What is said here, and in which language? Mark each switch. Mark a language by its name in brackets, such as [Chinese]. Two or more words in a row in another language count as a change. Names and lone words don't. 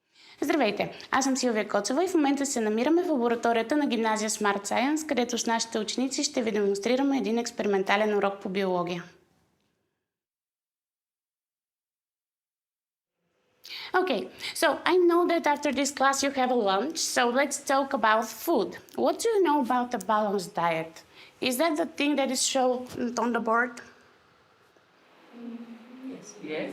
[Bulgarian] Здравейте! Аз съм Силвия Коцева и в момента се намираме в лабораторията на гимназия Smart Science, където с нашите ученици ще ви демонстрираме един експериментален урок по биология. [English] Okay, so I know that after this class you have a lunch, so let's talk about food. What do you know about a balanced diet? Is that the thing that is shown on the board? Yes.